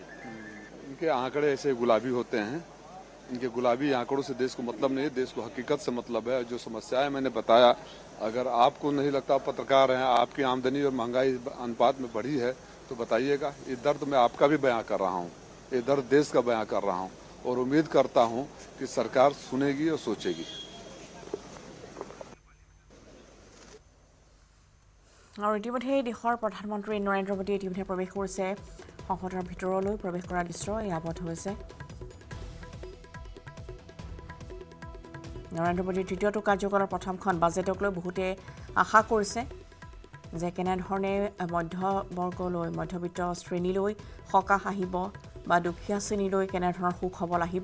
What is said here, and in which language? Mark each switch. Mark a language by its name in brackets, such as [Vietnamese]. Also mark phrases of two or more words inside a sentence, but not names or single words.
[Hindi] इनके आंकड़े ऐसे गुलाबी होते हैं। इनके गुलाबी आंकड़ों से देश को मतलब नहीं है, देश को हकीकत से मतलब है। जो समस्याएं मैंने बताया, अगर आपको नहीं लगता, पत्रकार हैं, आपकी आमदनी और महंगाई अनुपात में बढ़ी है तो बताइएगा। ये दर्द मैं आपका भी बयां कर रहा हूँ, ये दर्द देश का बयां कर रहा हूँ और उम्मीद करता हूँ कि सरकार सुनेगी और सोचेगी। [Assamese] আৰু ইতিমধ্যে দেশৰ প্ৰধানমন্ত্ৰী নৰেন্দ্ৰ মোদীয়ে ইতিমধ্যে প্ৰৱেশ কৰিছে সংসদৰ ভিতৰলৈ। প্ৰৱেশ কৰাৰ দৃশ্য আৱদ্ধ হৈছে। নৰেন্দ্ৰ মোদীৰ তৃতীয়টো কাৰ্যকালৰ প্ৰথমখন বাজেটক লৈ বহুতে আশা কৰিছে যে কেনেধৰণে মধ্যবৰ্গলৈ, মধ্যবিত্ত শ্ৰেণীলৈ সকাহ আহিব বা দুখীয়া শ্ৰেণীলৈ কেনেধৰণৰ সুখবৰ আহিব।